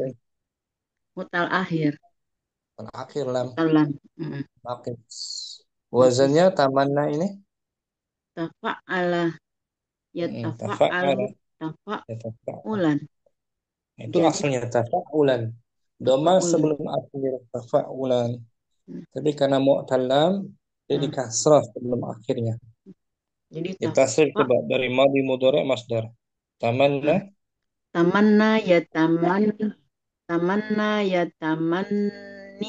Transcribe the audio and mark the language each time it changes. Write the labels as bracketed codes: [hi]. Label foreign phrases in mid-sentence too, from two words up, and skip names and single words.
[ar] مصدر معتل آخر [id] Terakhir lam. [ar] mutalam. Naqis. Nakis [id] Wazannya tamanna ini. [ar] تفعّل يتفعّل تفعّل. يا، تفعّل. tafa'ulan. [id] Itu Jadi asalnya tafa'ulan. [ar] Doma tafa'ulan. [id] sebelum akhir tafa'ulan. Tapi karena [ar] معتل لام [id] dia Nah, dikasrah sebelum akhirnya. jadi Ditasrif coba dari madi mudhari masdar. [ar] Tamanna [id] nah, [ar] تمنّى يا تمنّى يا تمنّي